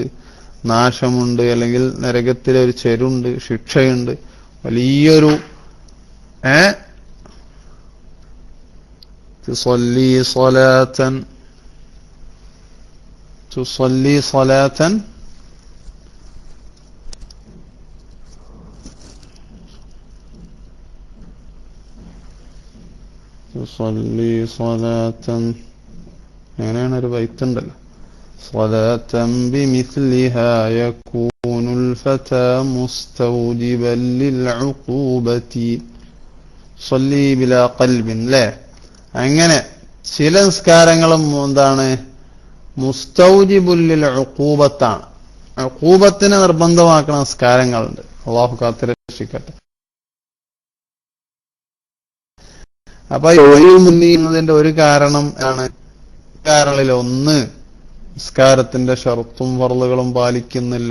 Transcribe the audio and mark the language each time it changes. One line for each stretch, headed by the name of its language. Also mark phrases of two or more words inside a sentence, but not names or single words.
Malayalam: നാശമുണ്ട്, അല്ലെങ്കിൽ നരകത്തിലെ ഒരു ചെരുണ്ട്, ശിക്ഷയുണ്ട്, വലിയൊരു
Arabic: تصلي صلاة تصلي صلاة تصلي صلاة
Malayalam: തുസല്ലി സ്വലാത്തൻ, അങ്ങനെയാണ് ഒരു ബൈത്തുണ്ടല്ലോ.
Arabic: صلاة بمثلها يكون الفتى مستوجبا للعقوبة صلي بلا قلب.
Malayalam: ല്ലേ? അങ്ങനെ ചില നിസ്കാരങ്ങളും എന്താണ്?
Arabic: مستوجب للعقوبة.
Malayalam: ഉഖൂബത്തിനെ നിർബന്ധമാക്കുന്ന നിസ്കാരങ്ങളുണ്ട്. അല്ലാഹു കാത്തിരക്ഷിക്കട്ടെ. അപ്പൊ മുന്നീന്നതിന്റെ ഒരു കാരണം ആണ്, കാരണങ്ങളിൽ ഒന്ന് നിസ്കാരത്തിന്റെ ഷർത്തും ഫർളുകളും പാലിക്കുന്നില്ല.